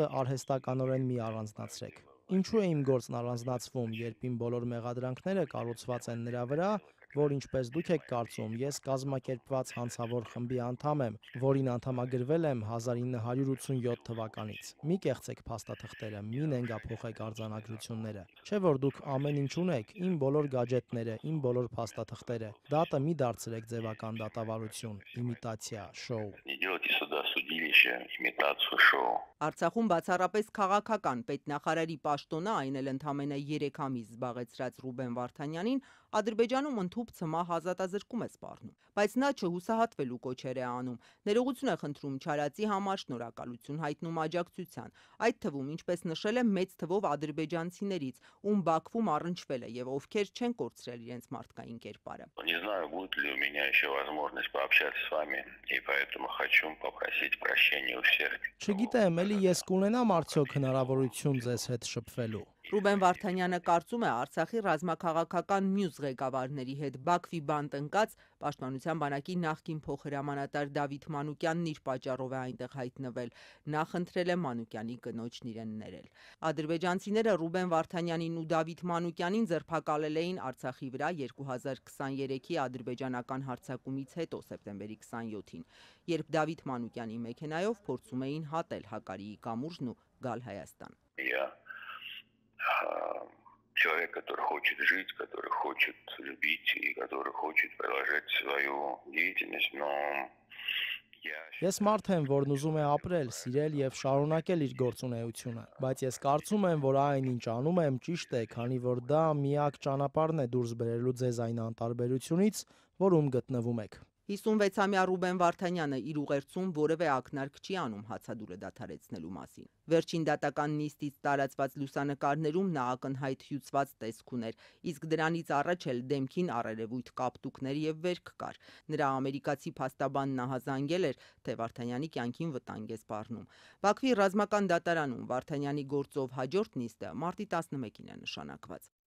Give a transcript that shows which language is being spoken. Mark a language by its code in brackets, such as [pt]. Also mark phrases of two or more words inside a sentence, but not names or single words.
[hy] արհեստականորեն մի առանձնացրեք։ Ինչու է իմ գործն առանձնացվում, երբ իմ բոլոր մեղադրանքները կառուցված են նրա վրա, որ ինչպես դուք եք կարծում, ես կազմակերպված հանցավոր խմբի անդամ եմ, որին անդամագրվել եմ 1987 թվականից։ Մի կեղծեք փաստաթղթերը, մի նենգափոխեք արձանագրությունները։ Չէ՞ որ դուք ամեն ինչ ունեք, իմ բոլոր գաջետները, իմ բոլոր փաստաթղթերը։ Դատը մի դարձրեք ձևական դատավարություն, իմիտացիա, շոու։ [ru] Не делайте сюда судилище, имитацию шоу. [hy] Արցախում բացառապես քաղաքական պետնախարարի պաշտոնը, այն էլ ընդամենը 3 ամիս զբաղեցրած Ռուբեն Վարդանյանին, Ադրբեջանում ընդհուպ ցմահ ազատազրկում է սպառնում, բայց նա չհուսահատվելու կոչեր է անում, ներողություն է խնդրում չարածի համար, շնորհակալություն հայտնում աջակցության, այդ թվում, ինչպես նշել է, մեծ թվով ադրբեջանցիներից, ում Բաքվում առնչվել է եւ ովքեր չեն կորցրել իրենց մարդկային կերպարը։ [ru] Не знаю, будет ли у меня еще возможность пообщаться с вами, и поэтому хочу попросить прощения у всех. [hy] Չգիտեմ, էլի ես կունենամ արդյոք հնարավորություն ձեզ հետ շփվելու։ Ռուբեն Վարդանյանը կարծում է Արցախի ռազմաքաղաքական մյուս ղեկավարների հետ Բաքվի բանտ ընկած Պաշտպանության բանակի նախկին փոխհրամանատար Դավիթ Մանուկյանն իր պատճառով է այնտեղ հայտնվել։ Նա խնդրել է Մանուկյանի կնոջն իրեն ներել։ Ադրբեջանցիները Ռուբեն Վարդանյանին ու Դավիթ Մանուկյանին ձերբակալել էին Արցախի վրա 2023-ի ադրբեջանական հարձակումից հետո սեպտեմբերի 27-ին, երբ Դավիթ Մանուկյանի մեքենայով փորձում էին հատել Հակարիի կամուրջն ու գալ Հայաստան։ [ru] Человек, который хочет жить, который хочет любить и который хочет продолжать свою деятельность, но [hy] Ես մարդ եմ, որն ուզում է ապրել, սիրել եւ շարունակել իր գործունեությունը, բայց ես կարծում եմ, որ այն ինչ անում եմ ճիշտ է, քանի որ դա միակ ճանապարհն է դուրս բերելու ձեզ այն անտարբերությունից, որում գտնվում եք։ 56-ամյա Ռուբեն Վարդանյանը իր ուղերձում որևէ ակնարկ չի անում հացադուլը դադարեցնելու մասին։ Վերջին դատական նիստից տարածված լուսանկարներում նա ակնհայտ հյուծված տեսք ուներ, իսկ դրանից առաջ էլ դեմքին առերևույթ կապտուկներ եւ վերք կար։ Նրա ամերիկացի փաստաբանն ահազանգել էր, թե Վարդանյանի կյանքին վտանգ է սպառնում։ Բաքվի ռազմական դատարանում Վարդանյանի գործով հաջորդ նիստը մարտի 11-ին է նշանակված։